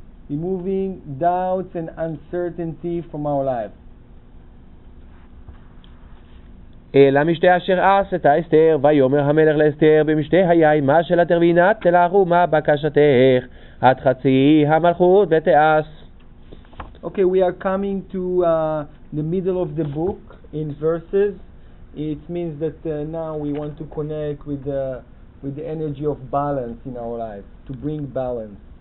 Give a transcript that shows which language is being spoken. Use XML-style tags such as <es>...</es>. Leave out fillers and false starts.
<en>Removing doubts and uncertainty from our lives.</en> <he>אלא משתה אשר עשתה אסתר, ויאמר המלך לאסתר במשתה היין, מה שאלתך והנה תלך ומה בקשתך, עד חצי המלכות ותעש.</he> <en>Okay, we are coming to the middle of the book in verses. It means that now we want to connect with the energy of balance in our life, to bring balance.</en>